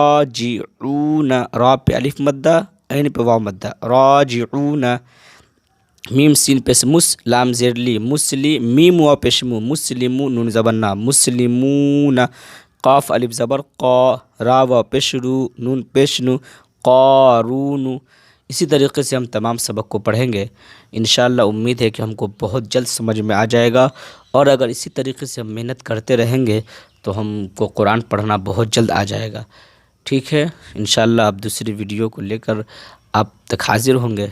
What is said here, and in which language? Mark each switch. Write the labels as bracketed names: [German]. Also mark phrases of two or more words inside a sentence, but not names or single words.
[Urdu] راجعون، را پہ الف مدہ، عین پہ واو مدہ، راجعون، میم سین پیش مس، لام زیر لی مسلی، میم واو پیش مو مسلمو، نون زبر نا مسلمون، قاف الف زبر قا، را واو پیش رو، نون پیش نو قارون۔ اسی طریقے سے ہم تمام سبق کو پڑھیں گے انشاءاللہ۔ امید ہے کہ ہم کو بہت جلد سمجھ میں آ جائے گا، اور اگر اسی طریقے سے ہم محنت کرتے رہیں گے تو ہم کو قرآن پڑھنا بہت جلد آ جائے گا۔ ٹھیک ہے، انشاءاللہ اب دوسری ویڈیو کو لے کر آپ تک حاضر ہوں گے۔